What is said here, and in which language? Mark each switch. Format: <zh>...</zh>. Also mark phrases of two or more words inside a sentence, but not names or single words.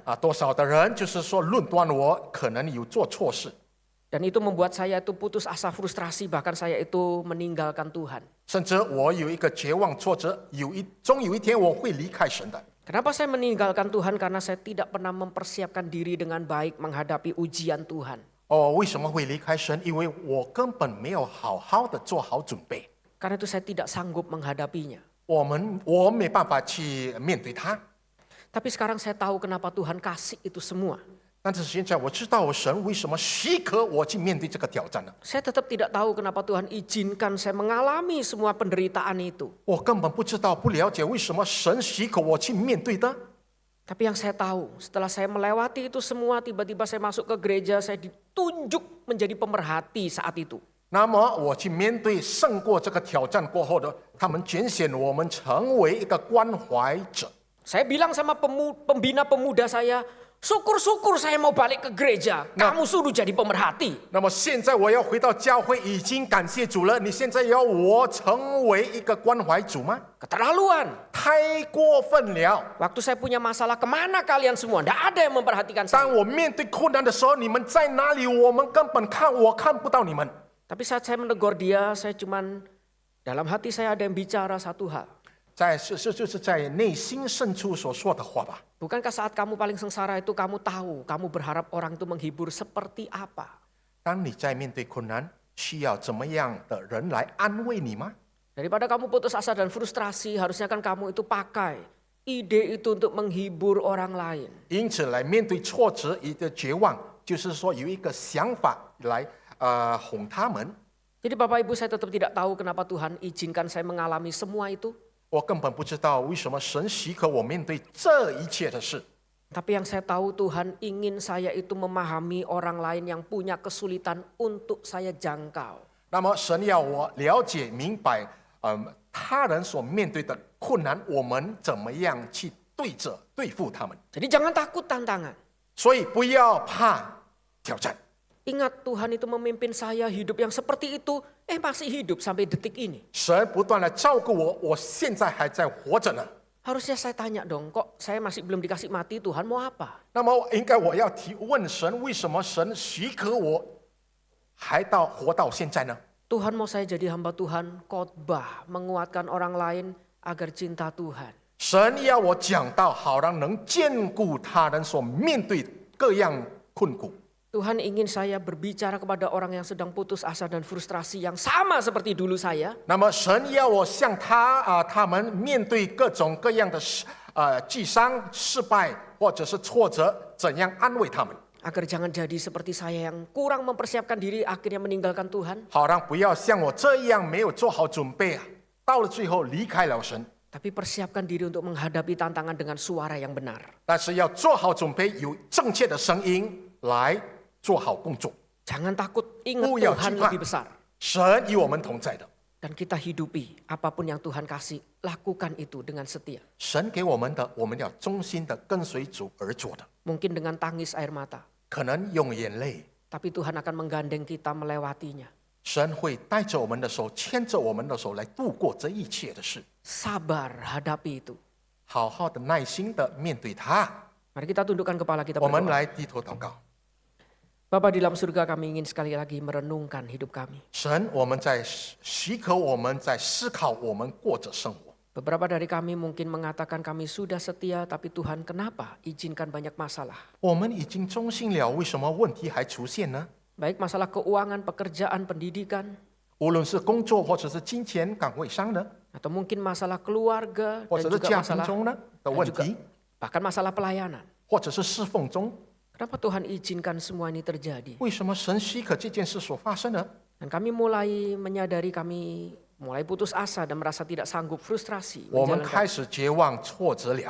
<zh>多少的人就是说论断我可能有做错事，</zh> <id>Dan itu membuat saya itu putus asa, frustrasi, bahkan saya itu meninggalkan Tuhan.</id> <zh>甚至我有一个绝望挫折，终有一天我会离开神的。</zh> <id>Kenapa saya meninggalkan Tuhan? Karena saya tidak pernah mempersiapkan diri dengan baik menghadapi ujian Tuhan.</id> <zh>为什么会离开神？因为我根本没有好好的做好准备，</zh> <id>Karena itu saya tidak sanggup menghadapinya.</id> <zh>我没办法去面对它。</zh> <id>Tapi sekarang saya tahu kenapa Tuhan kasih itu semua.</id> <zh>但是现在我知道神为什么许可我去面对这个挑战呢？</zh> <id>Saya tetap tidak tahu kenapa Tuhan izinkan saya mengalami semua penderitaan itu.</id> <zh>我根本不知道、不了解为什么神许可我去面对的。</zh> <id>Tapi yang saya tahu, setelah saya melewati itu semua, tiba-tiba saya masuk ke gereja, saya ditunjuk menjadi pemerhati saat itu.</id> <zh>那么我去面对胜过这个挑战过后的，他们拣选我们成为一个关怀者。</zh> <id>Saya bilang sama pembina pemuda saya, syukur-syukur saya mau balik ke gereja. Kamu suruh jadi pemerhati.</id> <zh>那么现在我要回到教会，已经感谢主了。你现在要我成为一个关怀主吗？</zh> <id>Keterlaluan.</id> <zh>太过分了！</zh> <id>Waktu saya punya masalah, kemana kalian semua? Tidak ada yang memperhatikan</id> <zh>当</zh> <id>saya.</id> <zh>我面对困难的时候，你们在哪里？我们根本看不到你们。</zh> <id>Tapi saat saya menegur dia, saya cuman dalam hati saya ada yang bicara satu hal.</id> <zh>就是在内心深处所说的话吧。</zh> <id>Bukankah saat kamu paling sengsara itu kamu tahu, kamu berharap orang itu menghibur seperti apa?</id> <zh>当你在面对困难，需要怎么样的人来安慰你吗？</zh> <id>Daripada kamu putus asa dan frustrasi, harusnya kan kamu itu pakai ide itu untuk menghibur orang lain.</id> <zh>因此，来面对挫折、一个绝望，就是说有一个想法来哄他们。</zh> <id>Jadi Bapak Ibu, saya tetap tidak tahu kenapa Tuhan izinkan saya mengalami semua itu.</id> <zh>我根本不知道为什么神许可我面对这一切的事。</zh> <id>Tapi yang saya tahu Tuhan ingin saya itu memahami orang lain yang punya kesulitan untuk saya jangkau.</id> <zh>那么神要我了解明白，他人所面对的困难，我们怎么样去对付他们。</zh> <id>Jadi jangan takut tantangan.</id> <zh>所以不要怕挑战。</zh> <id>Ingat Tuhan itu memimpin saya hidup yang seperti itu, masih hidup sampai detik ini.</id> <zh>神不断地照顾我，我现在还在活着呢。</zh> <id>Harusnya saya tanya dong, kok saya masih belum dikasih mati, Tuhan mau apa?</id> <zh>那么应该我要提问神，为什么神许可我还活到现在呢？</zh> <id>Tuhan mau saya jadi hamba Tuhan, khotbah, menguatkan orang lain agar cinta Tuhan.</id> <zh>神要我讲道，好让能兼顾他人所面对各样困苦。</zh> <id>Tuhan ingin saya berbicara kepada orang yang sedang putus asa dan frustrasi yang sama seperti dulu saya.</id> <zh>那么神要我向他们面对各种各样的沮丧、失败或者是挫折，怎样安慰他们？</zh> <id>Agar jangan jadi seperti saya yang kurang mempersiapkan diri akhirnya meninggalkan Tuhan.</id> <zh>好让不要像我这样没有做好准备到了最后离开了神。</zh> <id>Tapi persiapkan diri untuk menghadapi tantangan dengan suara yang benar.</id> <zh>但是要做好准备，有正确的声音来做好工作。</zh> <id>Jangan takut, ingat</id> <zh>不要</zh> <id>Tuhan</id> <zh>惧怕</zh> <id>lebih besar.</id> <zh>神与我们同在的。</zh> <id>Dan kita hidupi apapun yang Tuhan kasih, lakukan itu dengan setia.</id> <zh>神给我们的，我们要忠心的跟随主而做的。</zh> <id>Mungkin dengan tangis air mata,</id> <zh>可能用眼泪，</zh> <id>tapi Tuhan akan menggandeng kita melewatinya.</id> <zh>神会带着我们的手，牵着我们的手来度过这一切的事。</zh> <id>Sabar hadapi itu.</id> <zh>好好的、耐心的面对它。</zh> <id>Mari kita tundukkan kepala kita</id> <zh>我们</zh> <id>berdoa.</id> <zh>来低头祷告。</zh> <id>Bapa di dalam surga, kami ingin sekali lagi merenungkan hidup kami.</id> <zh>神，我们在许可我们在思考我们过着生活。</zh> <id>Beberapa dari kami mungkin mengatakan kami sudah setia, tapi Tuhan kenapa izinkan banyak masalah?</id> <zh>我们已经忠心了，为什么问题还出现呢？</zh> <id>Baik masalah keuangan, pekerjaan, pendidikan,</id> <zh>无论是工作或者是金钱岗位上的，</zh> <id>atau mungkin masalah keluarga</id> <zh>或</zh> <id>dan</id> <zh>者是</zh> <id>juga</id> <zh>家庭</zh> <id>masalah</id> <zh>中呢的问题，</zh> <id>bahkan masalah pelayanan.</id> <zh>或者是侍奉中，</zh> <id>Kenapa Tuhan izinkan semua ini terjadi?</id> <zh>为什么神许可这件事所发生呢？</zh> <id>Dan kami mulai menyadari kami mulai putus asa dan merasa tidak sanggup, frustrasi</id> <zh>我们</zh> <id>menjalankan.</id> <zh>开始绝望、挫折了。</zh>